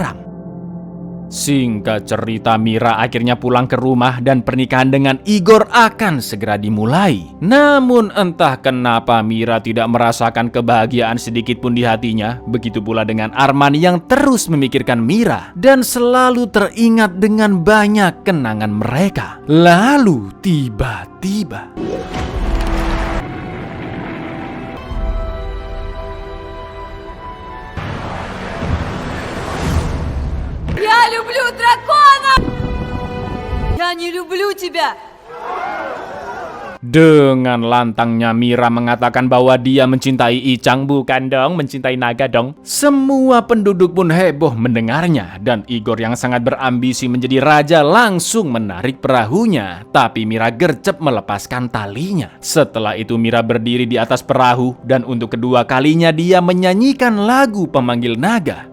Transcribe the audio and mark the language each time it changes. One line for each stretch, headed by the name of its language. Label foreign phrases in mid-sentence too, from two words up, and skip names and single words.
Indonesian: Singkat cerita, Mira akhirnya pulang ke rumah dan pernikahan dengan Igor akan segera dimulai. Namun entah kenapa Mira tidak merasakan kebahagiaan sedikit pun di hatinya. Begitu pula dengan Arman yang terus memikirkan Mira dan selalu teringat dengan banyak kenangan mereka. Lalu tiba-tiba
Russian: Я люблю дракона! Я не люблю тебя!
Indonesian: dengan lantangnya Mira mengatakan bahwa dia mencintai Ichang. Bukan dong, mencintai naga dong. Semua penduduk pun heboh mendengarnya dan Igor yang sangat berambisi menjadi raja langsung menarik perahunya. Tapi Mira gercep melepaskan talinya. Setelah itu Mira berdiri di atas perahu dan untuk kedua kalinya dia menyanyikan lagu pemanggil naga.